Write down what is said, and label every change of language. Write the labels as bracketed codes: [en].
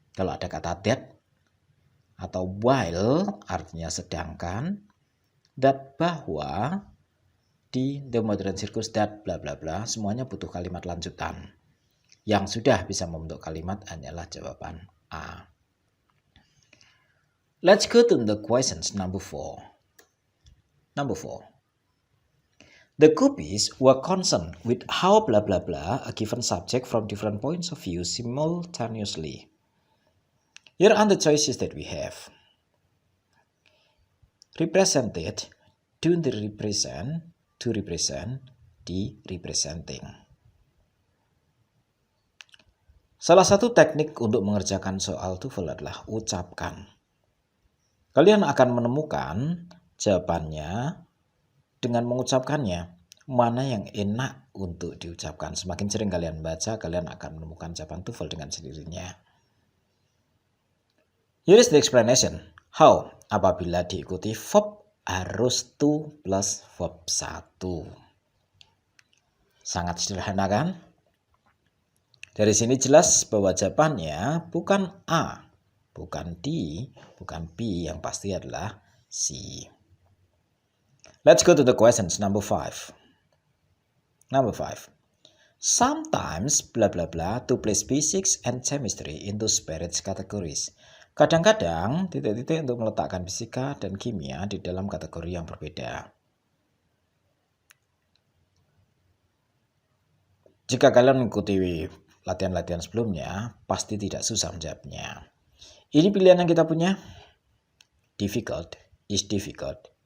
[id] Kalau ada kata that atau while artinya sedangkan, that bahwa, di [en] the modern circus that bla bla bla, [id] semuanya butuh kalimat lanjutan. Yang sudah bisa membentuk kalimat hanyalah jawaban A. [en] Let's go to the questions number 4. Number 4. The copies were concerned with how blah blah blah a given subject from different points of view simultaneously. Here are the choices that we have. Represented, do the represent, to represent, the representing. [id] Salah satu teknik untuk mengerjakan soal TOEFL adalah ucapkan. Kalian akan menemukan jawabannya dengan mengucapkannya. Mana yang enak untuk diucapkan. Semakin sering kalian baca, kalian akan menemukan jawaban TOEFL dengan sendirinya. [en] Here is the explanation. [id] How? Apabila diikuti verb harus to plus verb 1. Sangat sederhana kan? Dari sini jelas bahwa jawabannya bukan A, bukan D, bukan B, yang pasti adalah C. [en] Let's go to the questions number 5. Number 5. Sometimes blah blah blah to place physics and chemistry into separate categories. [id] Kadang-kadang titik-titik untuk meletakkan fisika dan kimia di dalam kategori yang berbeda. Jika kalian mengikuti latihan-latihan sebelumnya, pasti tidak susah menjawabnya. Ini pilihan yang kita punya. [en] Difficult is difficult.